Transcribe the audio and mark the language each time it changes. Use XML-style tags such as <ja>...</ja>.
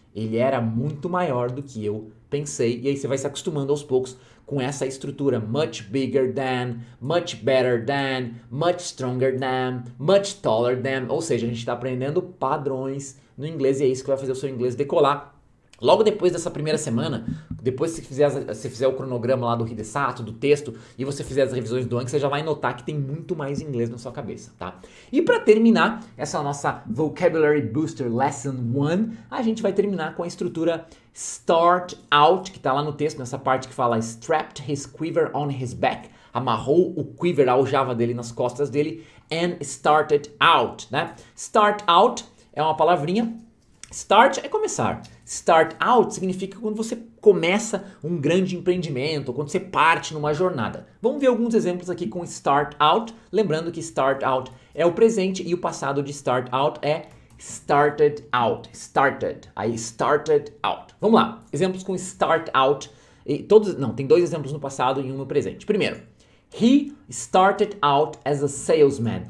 <pt>Ele era muito maior do que eu pensei. E aí você vai se acostumando aos poucos com essa estrutura.</pt> <en>Much bigger than, much better than, much stronger than, much taller than.</en> <pt>Ou seja, a gente está aprendendo padrões no inglês e é isso que vai fazer o seu inglês decolar. Logo depois dessa primeira semana, depois que você fizer o cronograma lá do Hidesato, do texto, e você fizer as revisões do Anki, você já vai notar que tem muito mais inglês na sua cabeça, tá? E para terminar essa nossa Vocabulary Booster Lesson 1, a gente vai terminar com a estrutura Start Out, que tá lá no texto, nessa parte que fala</pt> <en>Strapped his quiver on his back,</en> <pt>amarrou o quiver, a aljava dele nas costas dele,</pt> <en>and started out,</en> <pt>né? Start Out é uma palavrinha. Start é começar. Start out significa quando você começa um grande empreendimento, ou quando você parte numa jornada. Vamos ver alguns exemplos aqui com start out. Lembrando que start out é o presente e o passado de start out é started out. Started. Aí started out. Vamos lá. Exemplos com start out. Tem dois exemplos no passado e um no presente. Primeiro,</pt> <en>he started out as a salesman.</en>